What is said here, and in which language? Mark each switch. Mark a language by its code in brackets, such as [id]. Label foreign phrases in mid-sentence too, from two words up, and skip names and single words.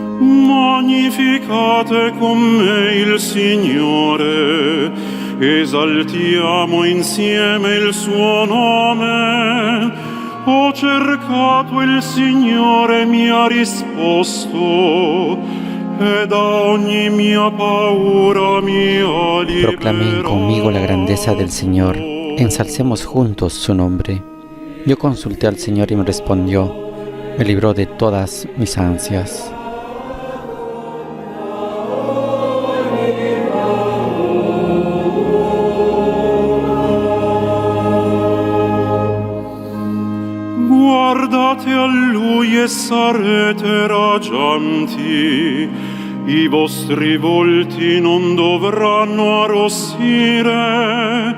[it] Magnificate con me il Signore, esaltiamo insieme il suo nome. Ho cercato il Signore, mi ha risposto, e da ogni mia paura mi ha liberato. [es] Proclamen conmigo la grandeza del Señor, ensalcemos juntos su nombre. Yo consulté al Señor y me respondió, me libró de todas mis ansias. [it] Guardate a Lui e sarete raggianti, i vostri volti non dovranno arrossire.